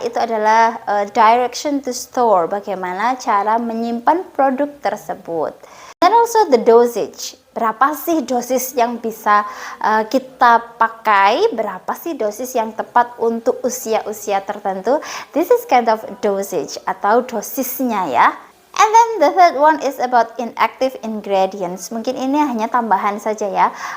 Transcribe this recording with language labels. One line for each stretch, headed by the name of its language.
Indonesian: Itu adalah
English: direction to store,
Indonesian: bagaimana cara menyimpan produk tersebut. Dan
English: also the dosage,
Indonesian: berapa sih dosis yang bisa kita pakai, berapa sih dosis yang tepat untuk usia-usia tertentu.
English: This is kind of dosage
Indonesian: atau dosisnya ya.
English: And then the third one is about inactive ingredients.
Indonesian: Mungkin ini hanya tambahan saja ya.